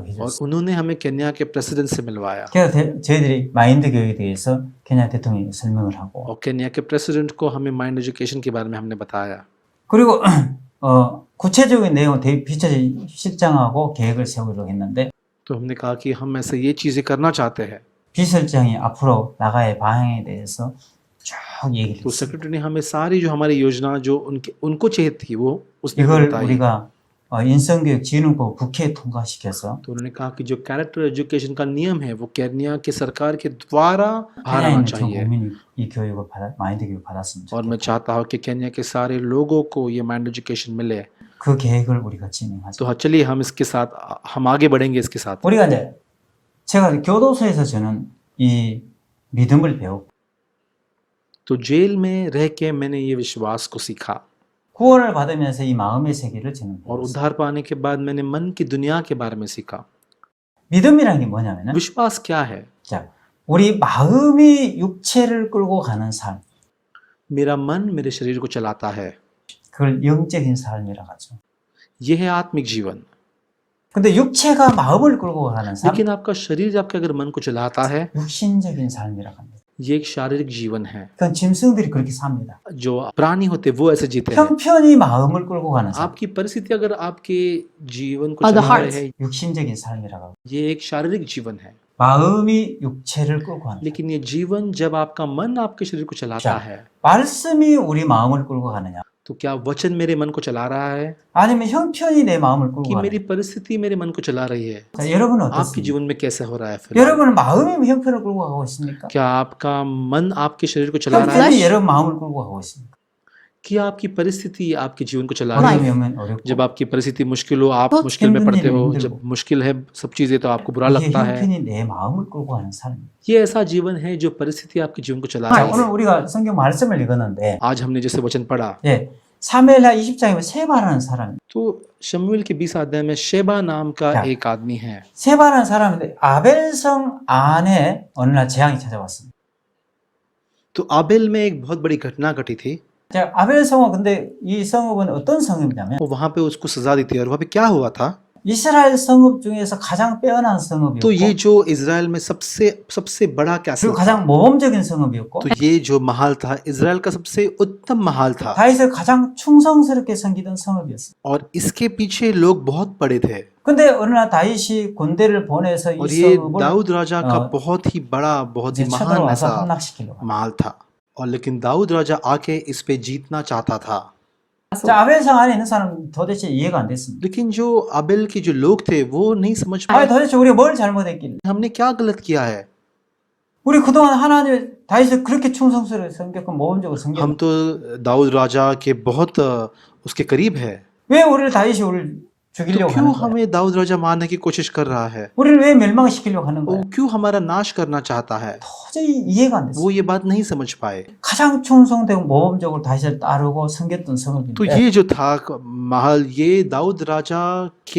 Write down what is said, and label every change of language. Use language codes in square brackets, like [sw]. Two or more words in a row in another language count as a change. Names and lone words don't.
[hi] और [ko] 해줬어요. [hi] उन्होंने हमें केन्या के प्रेसिडेंट से मिलवाया [ko] 그래서 저희들이 마인드 교육에 대해서 케냐 대통령이 설명을 하고 [hi] और केन्या के प्रेसिडेंट को हमें [en] mind education [hi] के बारे में हमने बताया। [ko] 그리고 구체적인 내용은 비서실장하고 계획을 세우기로 했는데 [hi] तो हमने कहा कि हम ऐसे ये चीजें करना चाहते हैं। [ko] 비서실장이 앞으로 나가의 방향에 대해서 쭉 얘기를 [hi] तो [ko] 했어요. [hi] सेक्रेटरी ने हमें सारी जो हमारी योजना जो उनको चाहिए थी वो उसने हमें [ko] 이걸 [hi] बताई। [ko] 우리가 인성교육진흥법 국회에 통과시켜서 [hi] तो उन्होंने कहा कि जो [en] character education [hi] का नियम है वो केन्या के सरकार के द्वारा बाहर [ko] 케냐에 [hi] आना [ko] 있는 전 [hi] चाहिए [ko] 국민이 이 교육을 마인드 교육 받았으면 [hi] और मैं [ko] 좋겠다. [hi] चाहता हूँ कि केन्या के सारे लोगों को ये [en] mind education [hi] मिले। [ko] 그 계획을 우리가 진행하죠. [hi] तो हाँ, चलिए हम इसके साथ हम आगे बढ़ेंगे इसके साथ। [ko] 우리가 이제 제가 교도소에서 저는 이 믿음을 배우고 [hi] तो जेल में रह के मैंने ये विश्वास को सीखा [ko] 구원을 받으면서 이 마음의 세계를 저는 [hi] और [ko] 배웠어요. [hi] उद्धार पाने के बाद मैंने मन की दुनिया के बारे में सीखा। [ko] 믿음이란 게 뭐냐면은 [hi] विश्वास क्या है? [ko] 자, 우리 마음이 육체를 끌고 가는 삶, [hi] मेरा मन मेरे शरीर को चलाता है, [ko] 그걸 영적인 삶이라고 하죠. [hi] ये है आत्मिक जीवन। [ko] 근데 육체가 마음을 끌고 가는 삶, [hi] लेकिन आपका शरीर आपके अगर मन को चलाता है [ko] 육신적인 삶이라고 합니다. [hi] ये एक शारीरिक जीवन है। [ko] 그건 짐승들이 그렇게 삽니다. [hi] जो प्राणी होते वो ऐसे जीते हैं। [ko] 형편이 마음을 끌고 가는 삶, [hi] आपकी परिस्थिति अगर आपके जीवन को [en] the [hi] चला [en] heart. [hi] रहे है [ko] 육신적인 삶이라고 합니다. [hi] ये एक शारीरिक जीवन है। [ko] 마음이 육체를 끌고 가는 삶. [hi] लेकिन ये जीवन जब आपका मन आपके शरीर को चलाता [ko] 자, [hi] है [ko] 말씀이 우리 마음을 끌고 가느냐, [hi] तो क्या वचन मेरे मन को चला रहा है [ko] 아니면 형편이 내 마음을 끌고 [hi] कि मेरी [ko] 가느냐. [hi] परिस्थिति मेरे मन को चला रही है? [ko] 자, 여러분은 [hi] आपके [ko] 어떻습니까? [hi] जीवन में कैसे हो रहा है फिर? [ko] 여러분은 마음이 형편을 끌고 가고 있습니까? [hi] क्या आपका मन आपके शरीर को चला रहा है [ko] 형편이 여러분 마음을 끌고 가고 있습니까? [hi] कि आपकी परिस्थिति आपके जीवन को चला रही है? [ko] 어려움이 오면 어렵고 [hi] जब आपकी परिस्थिति मुश्किल हो आप बहुत मुश्किल में हिंदू पड़ते हो, हिंदू। जब मुश्किल है सब चीजें तो आपको बुरा [ko] 이게 [hi] लगता है। [ko] 형편이 내 마음을 끌고 가는 삶이에요. [hi] ये ऐसा जीवन है जो परिस्थिति आपके जीवन को चला [ko] 자, [hi] रही [ko] 오늘 [hi] है। [ko] 우리가 성경 말씀을 읽었는데 [hi] आज हमने जैसे वचन पढ़ा [ko] 예, 사무엘하 20장에 세바라는 사람, [hi] तो शमूएल के 20 अध्याय में शेबा नाम का क्या? एक आदमी है। [ko] 세바라는 사람인데 아벨성 안에 어느 날 재앙이 찾아왔습니다. [hi] तो आबेल में एक बहुत बड़ी घटना घटी थी। [ko] 자, 아벨성은 근데 이 성읍은 어떤 성읍이냐면 [hi] वो वहां पे उसको सजा दी थी और वहां पे क्या हुआ था? [ko] 이스라엘 성읍 중에서 가장 빼어난 성읍이었고 [hi] तो ये जो इज़राइल में सबसे सबसे बड़ा कैसल [ko] 그리고 [hi] था, [ko] 가장 모범적인 성읍이었고 [hi] तो ये जो महल था इज़राइल का सबसे उत्तम महल था [ko] 다윗을 가장 충성스럽게 섬기던 성읍이었어요. [hi] और इसके पीछे लोग बहुत बड़े थे। [ko] 근데 어느 날 다윗이 군대를 보내서 이 [hi] और ये [ko] 성읍을 [hi] दाऊद राजा का [ko] 어, [hi] बहुत ही बड़ा बहुत ही [ko] 이제 [hi] महान [ko] 쳐들어와서 [hi] ऐसा [ko] 함락시키려고 합니다. [hi] महल था और लेकिन दाऊद राजा आके इस पे जीतना चाहता था। [ko] 자, 아벨성 안에 있는 사람은 도대체 이해가 안 됐습니다. [hi] लेकिन जो आबेल के जो लोग थे वो नहीं समझ [ko] 아니, [hi] पाए [ko] 도대체 우리가 뭘 잘못했길래? [hi] हमने क्या गलत किया है। [ko] 우리 그동안 하나님 다윗을 그렇게 충성스럽게 섬겼고 모범적으로 섬겼고 [hi] हम तो दाऊद राजा के बहुत उसके करीब है, [ko] 왜 우리를 다윗이 우리를 [hi] तो [ko] 죽이려고 [hi] क्यों [ko] 하는 거야? [hi] हमें दाऊद राजा मारने की कोशिश कर रहा है, [ko] 우리를 왜 멸망시키려고 하는 [hi] वो [ko] 거야? [hi] क्यों हमारा नाश करना चाहता है। [ko] 도저히 이해가 안 됐어. [hi] वो ये बात नहीं समझ पाए। [ko] 가장 충성되고 모범적으로 다윗을 따르고 섬겼던 [hi] तो [ko] 성읍인데 [hi] ये जो था महल, ये दाऊद राजा के